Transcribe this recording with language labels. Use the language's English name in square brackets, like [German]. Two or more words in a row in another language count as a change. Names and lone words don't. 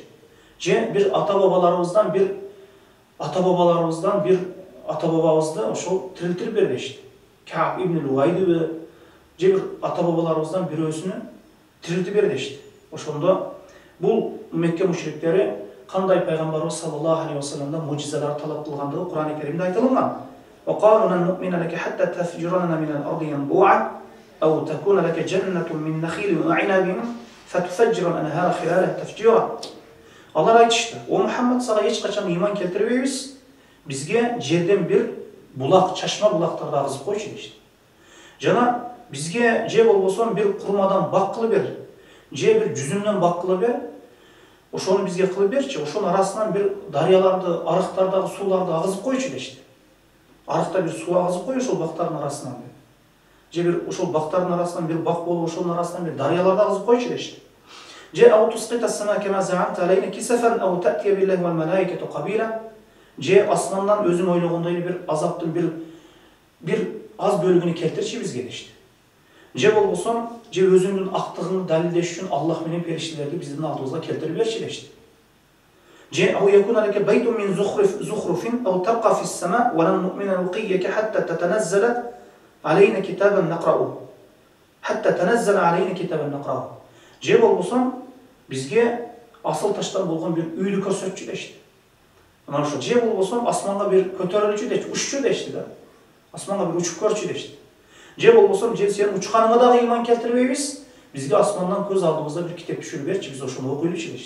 [Kyrgyz] Же бир ата-бабаларыбыздан бир ата-бабабызды ошол тирилтирип бер дешти. Кааб ибн Луайдыбы, же бир ата-бабаларыбыздан бирөөсүнү тирилтип бер дешти. Ошондо бул Мекке мушриктери кандай пайгамбарыбыз [Arabic] صلى الله عليه [Kyrgyz] вассаламдан мужизалар талап кылгандыгы Кур'ан-ы Керимде айтылган. [Arabic] وقالوا لن نؤمن لك حتى تفجر لنا من الأرض ينبوعا أو تكون لك جنة من نخيل وعنب فتفجر الأنهار خلالها تفجيرا. [Kyrgyz] Алар айтышты: "О Мухаммад, сага эч качан иман келтирбейбиз. Бизге жерден бир булак, чашма булактарды агызып койчу" дешти. Жана бизге же болбосо бир курмадан бак кылып бер, же бир жүзүмдөн бак кылып бер. Ошону бизге кылып берчи, ошонун арасынан бир дарыяларды, арыктардагы сууларды агызып койчу дешти. Арыкта бир суу агызып кой ошол бактардын арасынан. Же бир ошол бактардын арасынан бир бак болуп, ошонун арасынан бир дарыяларды агызып койчу дешти. [Arabic] Же أو تسقط السماء كما زعمت علينا كسفا أو تأتي بالله والملائكة قبيلا. [Kyrgyz] Же асмандан өзүң ойлогондой бир азаптын бир аз бөлүгүнү келтирчи бизге дешти. Же болбосо, же өзүңдүн актыгыңды далилдеш үчүн Аллах менен периштелерди биздин алдыбызга келтирип берчи дешти. [Arabic] Же أو يكون لك بيت من زخرف أو ترقى في السماء ولن نؤمن لرقيك حتى تنزل علينا كتابا نقرؤه. حتى تنزل علينا كتابا نقرؤه. [Kyrgyz] Же болбосо бизге асыл таштан болгон бир үйдү көрсөтчү дешти. Мына ошо же болбосо асманга бир көтөрүлчү дешти, уччу дешти да. Асманга бир учуп көрчү дешти. Же болбосо же сен учканыңа дагы иман келтирбейбиз, бизге асмандан көз алдыбызда бир китеп түшүрүп берчи, биз ошону окуйлучу дешти.